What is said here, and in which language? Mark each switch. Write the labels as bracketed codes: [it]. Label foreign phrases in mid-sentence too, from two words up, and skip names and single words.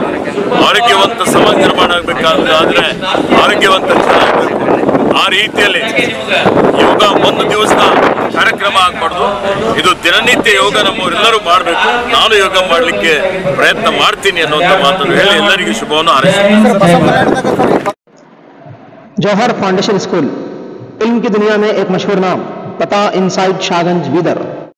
[kn] ಆರೋಗ್ಯವಂತ ಸಮಾಜ ನಿರ್ಮಾಣ ಆಗಬೇಕಾದ್ರೆ ಆರೋಗ್ಯವಂತ ಜನ ಆಗಬೇಕು। ಆ ರೀತಿಯಲ್ಲಿ ಯೋಗ ಒಂದು ದಿವಸದ ಕಾರ್ಯಕ್ರಮ ಆಗಬಾರ್ದು, ಇದು ದಿನನಿತ್ಯ ಯೋಗ ನಮ್ಮವರೆಲ್ಲರೂ ಮಾಡಬೇಕು। ನಾನು ಯೋಗ ಮಾಡಲಿಕ್ಕೆ ಪ್ರಯತ್ನ ಮಾಡ್ತೀನಿ ಅನ್ನುವಂಥ ಮಾತನ್ನು ಹೇಳಿ ಎಲ್ಲರಿಗೂ ಶುಭವನ್ನು ಹಾರೈಸುತ್ತೇನೆ। [hi] जौहर फाउंडेशन स्कूल, इल्म की दुनिया में एक मशहूर नाम। पता इनसाइड शाहगंज बीदर।